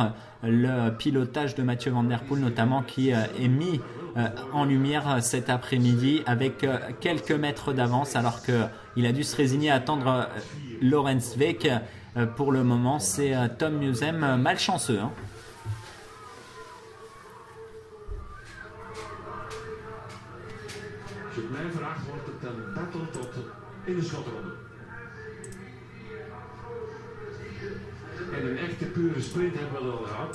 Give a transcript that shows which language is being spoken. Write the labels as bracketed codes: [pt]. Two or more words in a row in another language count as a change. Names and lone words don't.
[fr] Le pilotage de Mathieu Van Der Poel notamment qui est mis en lumière cet après-midi avec quelques mètres d'avance alors qu'il a dû se résigner à attendre Lorenz Week. Pour le moment, c'est Tom Newsem malchanceux. [nl] Als je het mij vraagt, wordt het een battle tot in de slotronde. En een echte pure sprint hebben we al gehad.